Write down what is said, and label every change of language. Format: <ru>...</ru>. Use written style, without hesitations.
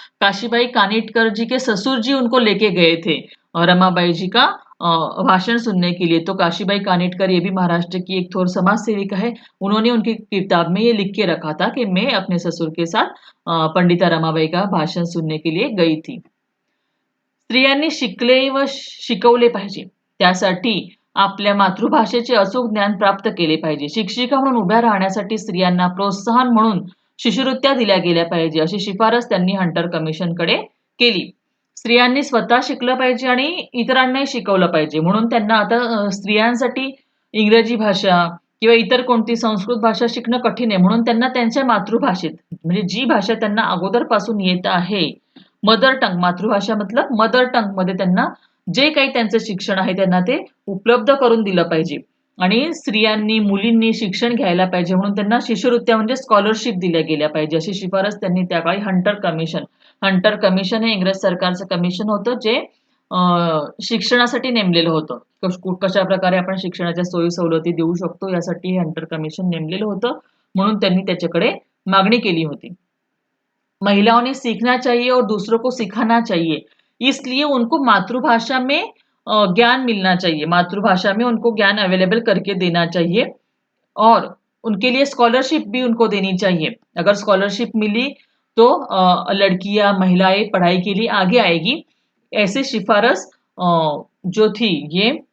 <hi>काशीबाई कानिटकर जी के ससुर जी उनको लेके गए थे और रमाबाई जी का भाषण सुनने के लिए। तो काशीबाई कानिटकर ये भी महाराष्ट्र की एक थोर समाज सेविका है। उन्होंने उनकी किताब में ये लिख के रखा था कि मैं अपने ससुर के साथ पंडिता रमाबाई का भाषण सुनने के लिए गई थी।</hi> <mr>स्त्रियांनी शिकले व शिकवले पाहिजे, त्यासाठी आपल्या मातृभाषेचे अचूक ज्ञान प्राप्त केले पाहिजे। शिक्षिका म्हणून उभ्या राहण्यासाठी स्त्रियांना प्रोत्साहन म्हणून शिष्यवृत्त्या दिल्या गेल्या पाहिजे, अशी शिफारस त्यांनी हंटर कमिशनकडे केली। स्त्रियांनी स्वतः शिकलं पाहिजे आणि इतरांनाही शिकवलं पाहिजे, म्हणून त्यांना आता स्त्रियांसाठी इंग्रजी भाषा किंवा इतर कोणती संस्कृत भाषा शिकणं कठीण आहे, म्हणून त्यांना त्यांच्या मातृभाषेत म्हणजे जी भाषा त्यांना अगोदरपासून येत आहे, मदर टंग, मातृभाषा मतलब मदर टंग मध्ये त्यांना जे काही त्यांचं शिक्षण आहे त्यांना ते उपलब्ध करून दिलं पाहिजे आणि स्त्रियांनी मुलींनी शिक्षण घ्यायला पाहिजे, म्हणून त्यांना शिष्यवृत्त्या म्हणजे स्कॉलरशिप दिल्या गेल्या पाहिजे, अशी शिफारस त्यांनी त्या काळी हंटर कमिशन हे इंग्रज सरकारचं कमिशन होतं जे शिक्षणासाठी नेमलेलं होतं। कशा प्रकारे आपण शिक्षणाच्या सोयी सवलती देऊ शकतो यासाठी हे हंटर कमिशन नेमलेलं होतं, म्हणून त्यांनी त्याच्याकडे मागणी केली होती।</mr> <hi>महिलाओं ने सीखना चाहिए और दूसरों को सिखाना चाहिए, इसलिए उनको मातृभाषा में ज्ञान मिलना चाहिए, मातृभाषा में उनको ज्ञान अवेलेबल करके देना चाहिए और उनके लिए स्कॉलरशिप भी उनको देनी चाहिए। अगर स्कॉलरशिप मिली तो लड़कियां महिलाएं पढ़ाई के लिए आगे आएगी। ऐसे शिफारस जो थी ये</hi>